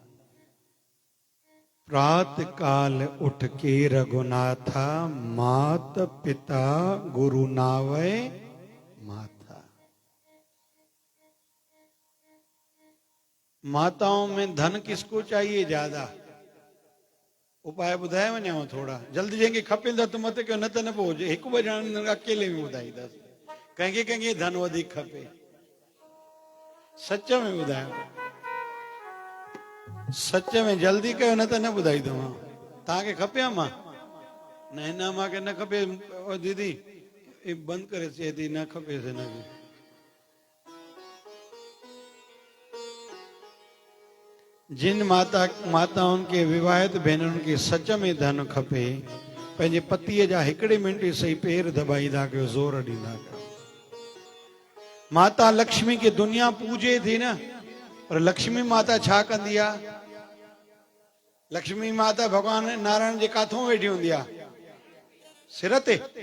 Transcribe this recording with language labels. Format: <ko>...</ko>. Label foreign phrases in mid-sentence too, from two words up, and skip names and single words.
<hi>प्रात काल उठ के रघुनाथा, मात पिता गुरु नावय माथा। माताओं में धन किसको चाहिए ज्यादा?</hi> <sd>उपाय बुधाए वञो थोड़ा जल्दी जंहिंखे खपे त मत कयो, न त न पोइ हिकु ॿ ॼणनि अकेले में ॿुधाईंदासीं। कंहिंखे कंहिंखे धन वधीक खपे, सच में ॿुधायो। सच में जल्दी कयो, न त न ॿुधाईंदोमांव। तव्हांखे खपे मां? नैना मां के न खपे ओ दीदी ये बंद करे चए थी न खपे से न जिन माताउनि खे विवाहित भेनरुनि खे सच में धन खपे पंहिंजे पतीअ जा हिकिड़े मिंट सही पेर दबाईंदा कयो ज़ोर ॾींदा कयो माता लक्ष्मी खे दुनिया पूजे थी न पर लक्ष्मी माता छा कंदी आहे लक्ष्मी माता भगवान नारायण जे काथों वेठी हूंदी आहे सिर ते</sd>